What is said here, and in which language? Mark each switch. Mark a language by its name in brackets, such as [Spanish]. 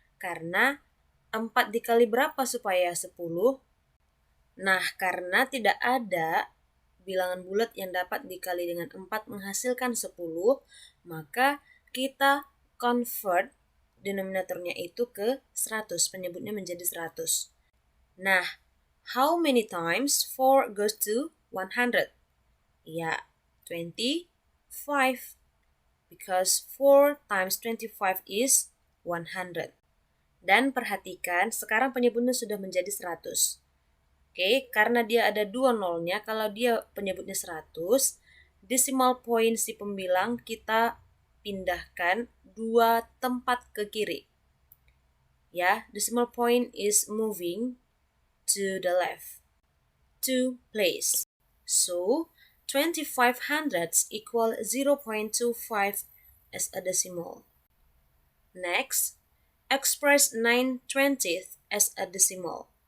[Indonesian] Karena 4 dikali berapa supaya 10? Nah, karena tidak ada bilangan bulat yang dapat dikali dengan 4 menghasilkan 10, maka kita convert denominatornya itu ke 100, penyebutnya menjadi 100. [English] Nah, how many times 4 goes to 100? Ya, 25. Because 4 times 25 is 100. [Indonesian] Dan perhatikan, sekarang penyebutnya sudah menjadi 100. Oke, karena dia ada 2 nolnya, kalau dia penyebutnya 100, decimal point si pembilang kita pindahkan 2 tempat ke kiri. [English] Ya, decimal point is moving to the left, 2 place. So, 25 hundredths equal 0.25 as a decimal. Next, express 9 twentieth as a decimal.